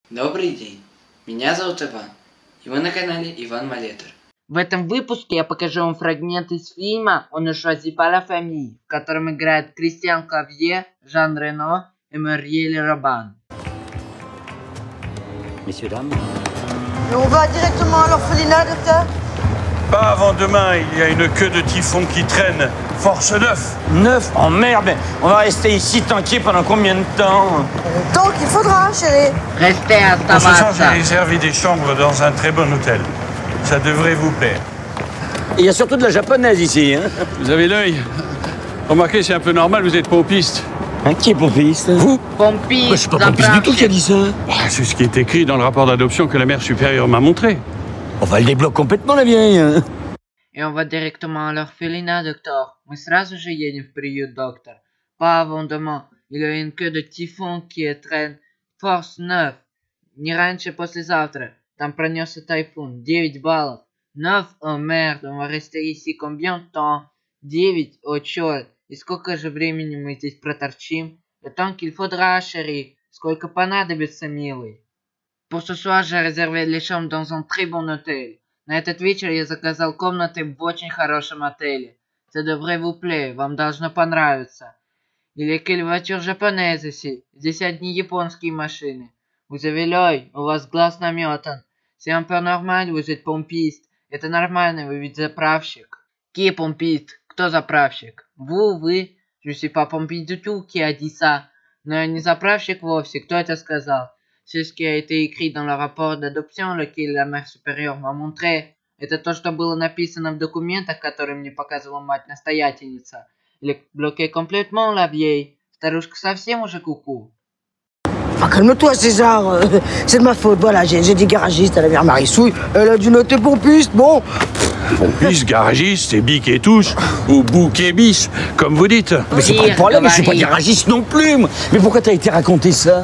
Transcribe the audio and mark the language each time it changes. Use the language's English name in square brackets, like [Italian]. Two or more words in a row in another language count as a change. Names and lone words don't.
[Russian] Добрый день, меня зовут Иван, и вы на канале Иван Малетер. В этом выпуске я покажу вам фрагмент из фильма «On ne choisit pas la famille», в котором играют Кристиан Клавье, Жан Рено и Мюриель Robin. [French] Messieurs, dames. Et on va directement à l'orphelinat, docteur? Pas avant demain, il y a une queue de typhon qui traîne. Force 9. 9? Oh merde, on va rester ici tanké pendant combien de temps? Tant qu'il faudra, chérie. Restez à En ce sens, j'ai Stavassa. réservé des chambres dans un très bon hôtel. Ça devrait vous plaire. Il y a surtout de la japonaise ici, hein? Vous avez l'œil. Remarquez, c'est un peu normal, vous êtes pompiste. Hein, qui est pompiste? Vous? Pompiste, Je suis pas pompiste du tout qui a dit ça. Ah, c'est ce qui est écrit dans le rapport d'adoption que la mère supérieure m'a montré. Enfin, elle débloque complètement la vieille, hein? Et on va directement à l'orphelinat, docteur. [Russian] Мы сразу же едем в приют, доктор. [French] Pas avant demain. Il y a une queue de typhon qui traîne. Force 9. [Russian] Не раньше послезавтра. Там пронесся тайфун. 9 баллов. [French] 9, oh merde, on va rester ici combien de temps? [Russian] 9, oh черт. И сколько же времени мы здесь проторчим? [French] Le temps qu'il faudra, chérie. [Russian] Сколько понадобится, милый. [French] Pour ce soir, j'ai réservé les chambres dans un très bon hôtel. [Russian] На этот вечер я заказал комнаты в очень хорошем отеле. [French] Ça devrait vous plaire, [Russian] вам должно понравиться. [French] Il y a quelle voiture japonaise ici? [Russian] Здесь одни японские машины. [French] Vous avez l'œil, [Russian] у вас глаз наметан. [French] C'est un peu normal, vous êtes pompiste. [Russian] Это нормально, вы ведь заправщик. [French] Qui est pompiste? [Russian] Кто заправщик? Вы. [French] Je suis pas pompiste du tout, qui a dit ça? [Russian] Но я не заправщик вовсе, кто это сказал? [French] C'est ce qui a été écrit dans le rapport d'adoption, lequel la mère supérieure m'a montré. [Russian] Это то, что было написано в документах, которые мне показывала мать-настоятельница. [French] Il est bloqué complètement, la vieille. [Russian] Старушка совсем уже куку. [French] Ah, calme-toi, César. C'est de ma faute. Voilà, j'ai dit garagiste à la mère Marissouille. Elle a dû noter pompiste. Bon. Pompiste, garagiste, et bic et touche, ou bouc et bis, comme vous dites. Mais c'est pas le problème, je suis pas garagiste non plus, moi. Mais pourquoi t'as été raconter ça?